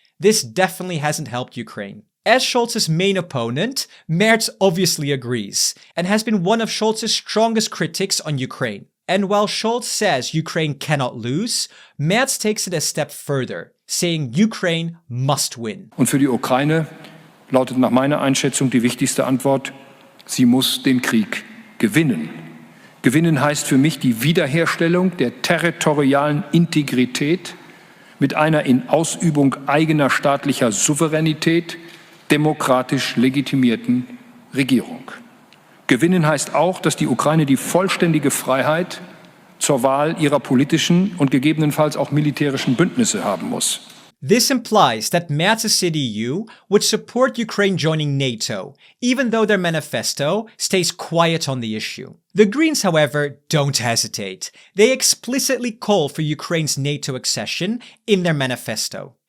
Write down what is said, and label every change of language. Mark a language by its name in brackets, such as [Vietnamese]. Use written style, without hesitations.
[English] This definitely hasn't helped Ukraine. As Scholz's main opponent, Merz obviously agrees, and has been one of Scholz's strongest critics on Ukraine. And while Scholz says Ukraine cannot lose, Merz takes it a step further, saying Ukraine must win. [German] Und für die Ukraine lautet nach meiner Einschätzung die wichtigste Antwort: Sie muss den Krieg gewinnen. Gewinnen heißt für mich die Wiederherstellung der territorialen Integrität mit einer in Ausübung eigener staatlicher Souveränität demokratisch legitimierten Regierung. Gewinnen heißt auch, dass die Ukraine die vollständige Freiheit zur Wahl ihrer politischen und gegebenenfalls auch militärischen Bündnisse haben muss. [English] This implies that Merz's CDU would support Ukraine joining NATO, even though their manifesto stays quiet on the issue. The Greens, however, don't hesitate. They explicitly call for Ukraine's NATO accession in their manifesto.